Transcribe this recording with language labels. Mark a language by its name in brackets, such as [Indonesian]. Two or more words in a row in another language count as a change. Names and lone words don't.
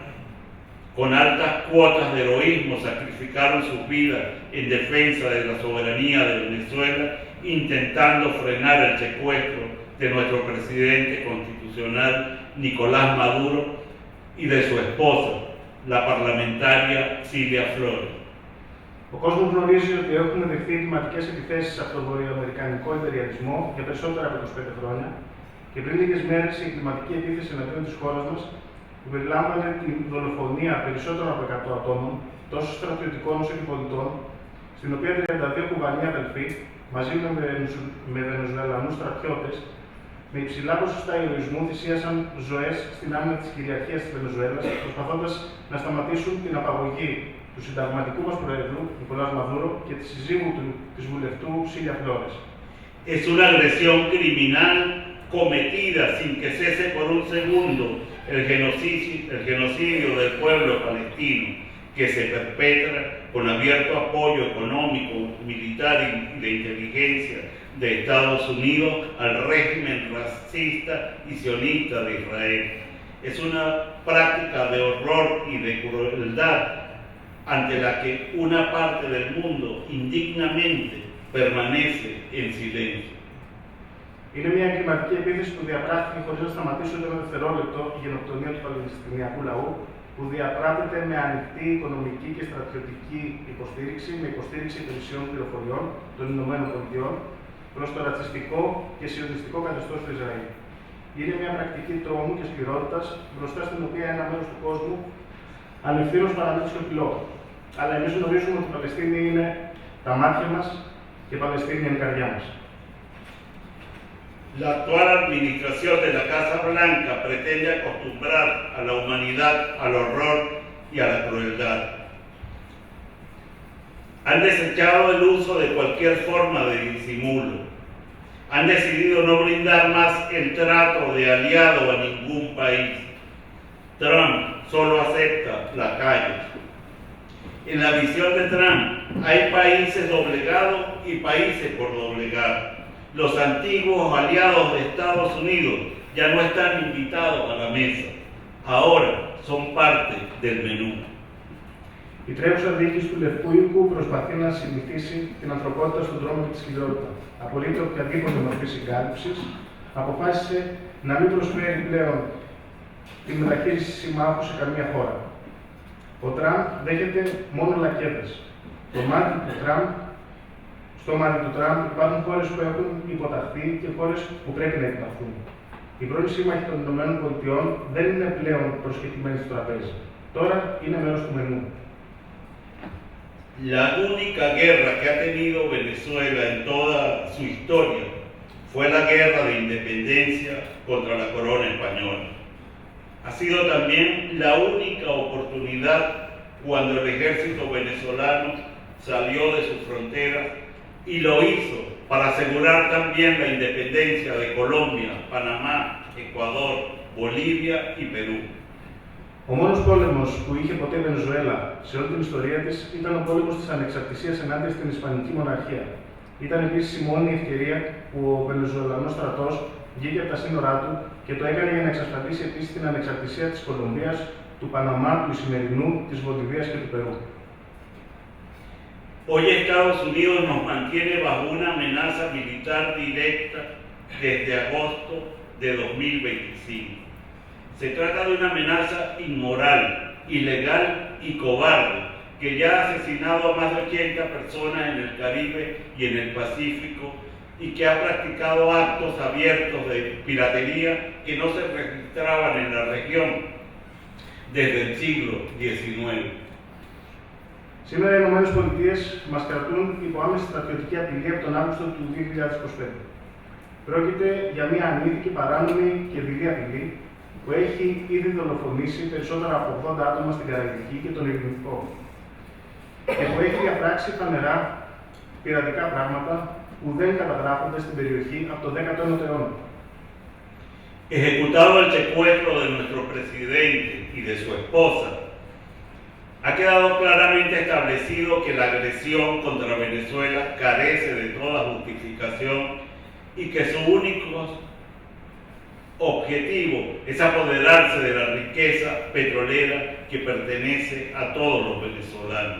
[Spanish] con altas cuotas de heroísmo, sacrificaron sus vidas en defensa de la soberanía de Venezuela, intentando frenar el secuestro de nuestro presidente constitucional, Nicolás Maduro, y de su esposa, la parlamentaria Silvia Flores. [Greek] Ο κόσμος γνωρίζει ότι έχουμε δεχθεί εγκληματικές επιθέσεις από τον βορειοαμερικανικό υπεριαλισμό για περισσότερα από 25 χρόνια και πριν λίγες μέρες η εγκληματική επίθεση εναντίον της χώρας μας που περιλάμβανε την δολοφονία περισσότερων από 100 ατόμων, τόσο στρατιωτικών όσο και πολιτών, στην οποία 32 κουβανοί αδελφοί, μαζί με Βενεζουελανούς στρατιώτες, με υψηλά ποσοστά ηρωισμού θυσίασαν ζωές στην άμυνα της κυριαρχίας της Βενεζουέλας, προσπαθώντας να σταματήσουν την απαγωγή του συνταγματικού μας Προέδρου, Νικολάς Μαδούρο, και της συζύγου του, της βουλευτού Σίλια Φλόρες. [Spanish] Es una agresión criminal cometida sin que cese por un segundo el genocidio del pueblo palestino, que se perpetra con abierto apoyo económico, militar y de inteligencia de Estados Unidos al régimen racista y sionista de Israel. Es una práctica de horror y de crueldad ante la que una parte del mundo indignamente permanece en silencio. [Greek] Είναι μια εγκληματική επίθεση που διαπράχθηκε χωρίς να σταματήσει ούτε ένα δευτερόλεπτο η γενοκτονία του Παλαιστινιακού λαού, που διαπράττεται με ανοιχτή οικονομική και στρατιωτική υποστήριξη, με υποστήριξη υπηρεσιών πληροφοριών των ΗΠΑ προς το ρατσιστικό και σιωνιστικό καθεστώς του Ισραήλ. Είναι μια πρακτική τρόμου και σκληρότητας μπροστά στην οποία ένα μέρος του κόσμου ανευθύνως παραμένει σιωπηλό. Αλλά εμείς γνωρίζουμε ότι η Παλαιστίνη είναι τα μάτια μας και η Παλαιστίνη είναι η καρδιά μας. [Spanish] La actual administración de la Casa Blanca pretende acostumbrar a la humanidad al horror y a la crueldad. Han desechado el uso de cualquier forma de disimulo. Han decidido no brindar más el trato de aliado a ningún país. Trump solo acepta las calles. En la visión de Trump hay países doblegados y países por doblegar. Los antiguos aliados de Estados Unidos ya no están invitados a la mesa. Ahora son parte del menú. [Greek] Η τρέχουσα διοίκηση του Λευκού Οίκου προσπαθεί να συνηθίσει την ανθρωπότητα στον τρόμο και τη σκληρότητα. Απολύτω οποιαδήποτε μορφή συγκάλυψης, αποφάσισε να μην προσφέρει πλέον τη μεταχείριση συμμάχου σε καμία χώρα. Ο Τραμπ δέχεται μόνο λακκέδες. Στο μάτι του Τραμπ υπάρχουν χώρες που έχουν υποταχθεί και χώρες που πρέπει να υποταχθούν. Οι πρώην σύμμαχοι των ΗΠΑ δεν είναι πλέον προσκεκλημένοι στο τραπέζι. Τώρα είναι μέρος του μενού. [Spanish] La única guerra que ha tenido Venezuela en toda su historia fue la guerra de independencia contra la corona española. Ha sido también la única oportunidad cuando el ejército venezolano salió de sus fronteras y lo hizo para asegurar también la independencia de Colombia, Panamá, Ecuador, Bolivia y Perú. [Greek] Ο μόνος πόλεμος που είχε ποτέ η Βενεζουέλα σε όλη την ιστορία της ήταν ο πόλεμος της ανεξαρτησίας ενάντια στην Ισπανική Μοναρχία. Ήταν επίσης η μόνη ευκαιρία που ο Βενεζουελανός στρατός βγήκε από τα σύνορά του και το έκανε για να εξασφαλίσει επίσης την ανεξαρτησία της Κολομβίας, του Παναμά, του Ισημερινού, της Βολιβίας και του Περού. [Spanish] Hoy Estados Unidos nos mantiene bajo una amenaza militar directa desde agosto de 2025. Se trata de una amenaza inmoral, ilegal y cobarde que ya ha asesinado a más de 80 personas en el Caribe y en el Pacífico y que ha practicado actos abiertos de piratería que no se registraban en la región desde el siglo XIX. [Greek] Σήμερα οι ΗΠΑ μας κρατούν υπό άμεση στρατιωτική απειλή από τον Αύγουστο του 2025. Πρόκειται για μια ανήθικη, παράνομη και δειλή απειλή που έχει ήδη δολοφονήσει περισσότερα από 80 άτομα στην Καραϊβική και τον Ειρηνικό και που έχει διαπράξει φανερά πειρατικά πράγματα που δεν καταγράφονται στην περιοχή από το 19ο αιώνα. [Spanish] Ejecutado el secuestro de nuestro presidente y de su esposa, ha quedado claramente establecido que la agresión contra Venezuela carece de toda justificación y que su único objetivo es apoderarse de la riqueza petrolera que pertenece a todos los venezolanos.